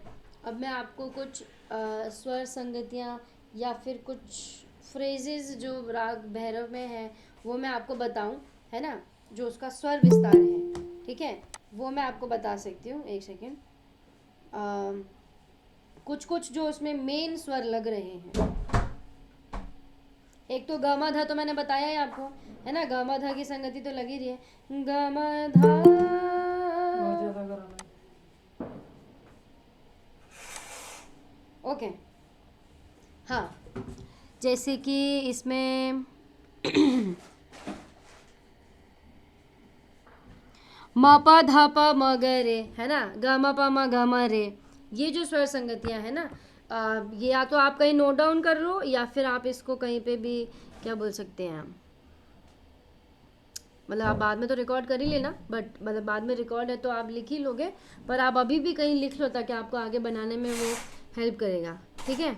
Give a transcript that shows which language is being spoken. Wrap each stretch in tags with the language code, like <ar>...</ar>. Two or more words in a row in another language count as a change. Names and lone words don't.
<hi>अब मैं आपको कुछ स्वर संगतियाँ या फिर कुछ फ्रेजेस जो राग भैरव में है वो मैं आपको बताऊं, है ना, जो उसका स्वर विस्तार है, ठीक है, वो मैं आपको बता सकती हूँ। एक सेकेंड। कुछ जो उसमें मेन स्वर लग रहे हैं, एक तो ग म ध तो मैंने बताया ही आपको, है ना। ग म ध की संगति तो लगी रही है, ग म ध। ओके, हाँ, जैसे कि इसमें म प ध प म ग रे, है ना, ग म प म ग म रे, ये जो स्वर संगतियाँ हैं ना, ये या तो आप कहीं</hi> <en>note down</en> <hi>कर लो या फिर आप इसको कहीं पे भी क्या बोल सकते हैं, मतलब आप बाद में तो रिकॉर्ड कर ही लेना, बट मतलब बाद में रिकॉर्ड है तो आप लिख ही लोगे, पर आप अभी भी कहीं लिख लो ताकि आपको आगे बनाने में वो हेल्प करेगा, ठीक है।</hi>